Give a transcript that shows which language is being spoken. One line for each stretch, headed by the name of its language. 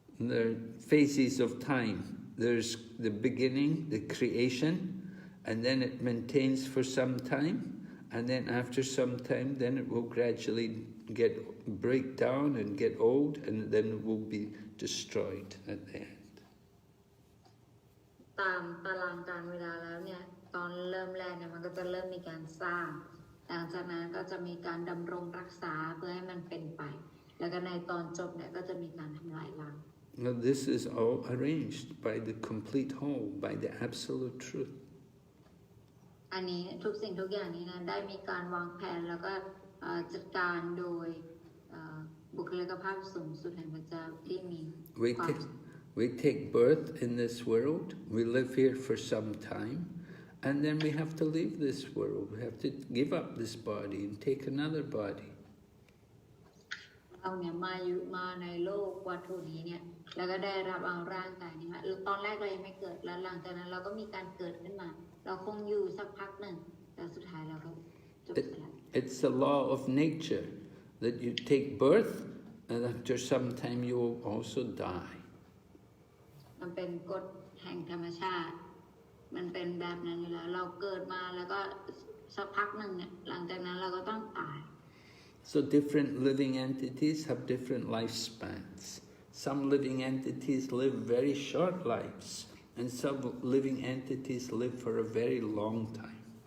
English: There are phases of time. There's the beginning, the creation, and then it maintains for some time, and then after some time, then it will gradually break down and get old, and then it will be destroyed at the end.
Thai: ตามตารางการเวลาแล้วเนี่ยตอนเริ่มแรกเนี่ยมันก็จะเริ่มมีการสร้างหลังจากนั้นก็จะมีการดำรงรักษาเพื่อให้มันเป็นไปแล้วก็ในตอนจบเนี่ยก็จะมีการทำลายล้าง
English: Now this is all arranged by the complete whole, by the Absolute Truth.
Thai: อันนี้ทุกสิ่งทุกอย่างนี้นะได้มีการวางแผนแล้วก็จัดการโดยบุคลิกภาพสูงสุดแห่งพระเจ้าที่มีความ
English: We take birth in this world, we live here for some time, and then we have to leave this world. We have to give up this body and take another body.
Thai: เราเนี่ยมาในโลกวัตถุนี้เนี่ยแล้วก็ได้รับเอาร่างกายนี้มาตอนแรกเรายังไม่เกิดแล้วหลังจากนั้นเราก็มีการเกิดขึ้นมาเราคงอยู่สักพักหนึ่งแล้วสุดท้ายเราก็จบไปแล้ว
English: It's the law of nature that you take birth and after some time you will also die.
Thai: มันเป็นกฎแห่งธรรมชาติมันเป็นแบบนั้นอยู่แล้วเราเกิดมาแล้วก็สักพักหนึ่งเนี่ยหลังจากนั้นเราก็ต้องตาย
English: So different living entities have different lifespans. Some living entities live very short lives, and some living entities live for a very long time.